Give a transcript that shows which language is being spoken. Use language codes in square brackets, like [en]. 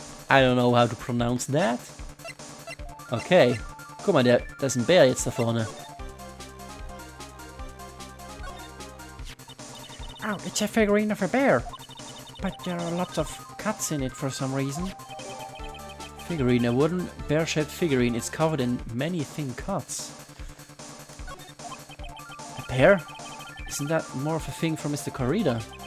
[en] I don't know how to pronounce that. Okay. [de] Guck mal, da ist ein Bär jetzt da vorne. [en] Oh, it's a figurine of a bear. But there are lots of cuts in it for some reason. Figurine, a wooden bear-shaped figurine. It's covered in many thin cuts. A bear? Isn't that more of a thing for Mr. Corrida?